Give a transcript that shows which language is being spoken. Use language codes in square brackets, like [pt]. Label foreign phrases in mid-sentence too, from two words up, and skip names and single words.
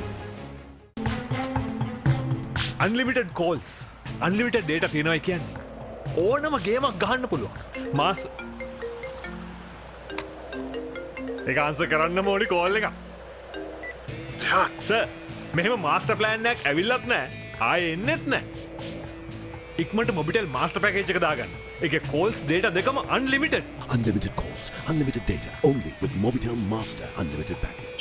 [en] Unlimited calls, unlimited data [si] තියෙනවා කියන්නේ. ඕනම ගේමක් ගහන්න පුළුවන්. මාස් ඒක ආන්සර් කරන්න ඕනි කෝල් එක. සර් මෙහෙම මාස්ටර් ප්ලෑන් එකක් ඇවිල්ලත් නැහැ. ආයේ එන්නෙත් නැහැ. ඉක්මනට මොබිටෙල් මාස්ටර් පැකේජ් එක දාගන්න. ඒකේ [en] calls data [si] දෙකම unlimited. [en] Unlimited calls, unlimited data, only with Mobitel Master Unlimited Package.